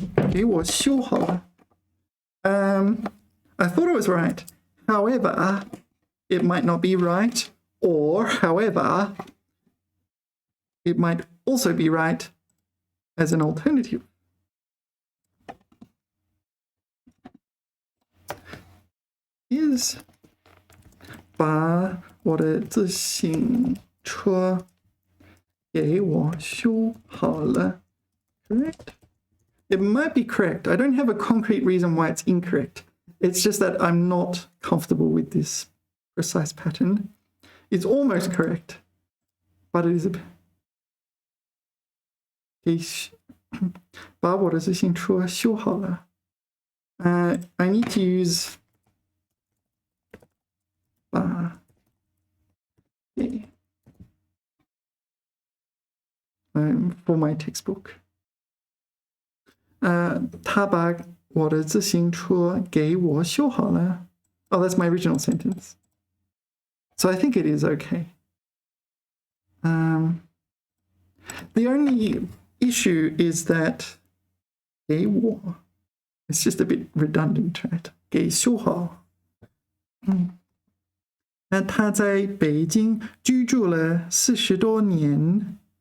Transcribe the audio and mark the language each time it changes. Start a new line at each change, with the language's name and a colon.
Chinese: 给我修好了.
English: I thought it was right. However, it might not be right, or however, it might also be right as an alternative.
Chinese: Is 把我的自行车给我修好了.
English: Correct? It might be correct. I don't have a concrete reason why it's incorrect. It's just that I'm not comfortable with this precise pattern. It's almost correct, but it is a bit.
Chinese: 把我的自行车修好了.
English: I need to use 把 for my textbook.
Chinese: 他把我的自行车给我修好了.
English: Oh, that's my original sentence. So I think it is okay. The only issue is that 给我 it's just a bit redundant, right?
Chinese: 给修好。那他在北京居住了40多年。